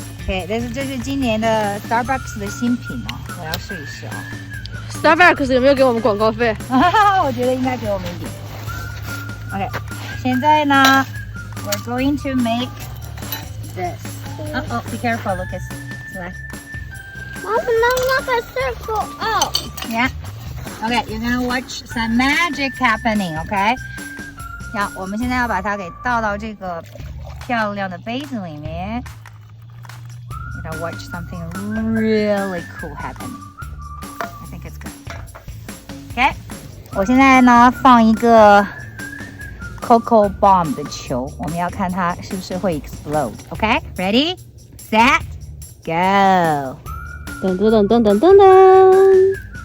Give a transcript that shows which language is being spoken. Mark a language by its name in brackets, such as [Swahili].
[Chinese] OK， 这是今年的 Starbucks 的新品哦，我要试一试哦。 Starbucks 有没有给我们广告费？我觉得应该给我们一点。 [English] OK， [Chinese] 现在呢 [English] ，we're going to make this. Be careful, Lucas. [Chinese] 来。 [English] Mom, no, not a circle. Oh. Yeah. Okay, you're gonna watch some magic happening. Okay. [Chinese] 呀，我们现在要把它给倒到这个漂亮的杯子里面。 [English] You're gonna watch something really cool happening. I think it's good. Okay. [Chinese] 我现在呢放一个 Coco Bomb 的球，我们要看它是不是会 explode. [English] Okay. Ready, set, go. 噔噔噔噔噔噔噔。